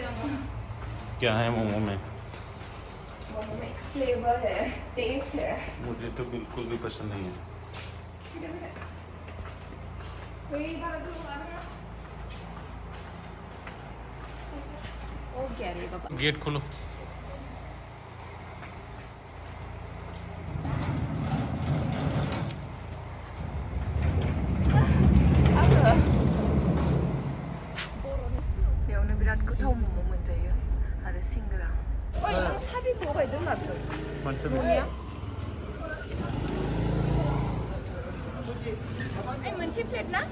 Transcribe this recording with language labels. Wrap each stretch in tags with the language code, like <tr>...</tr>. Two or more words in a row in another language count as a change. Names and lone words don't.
<hi>क्या है मोमो में मोमो में फ्लेवर है टेस्ट है मुझे तो बिल्कुल भी पसंद नहीं है ओ क्या रे बाबा गेट खोलो</hi> <brx>बेयावनो बिराद गोथाव मम' मोनजायो आरो सिंग्रा ओइ आं साबिखौ बायदों माथो न'निया ओइ मोनसे प्लेट ना</brx>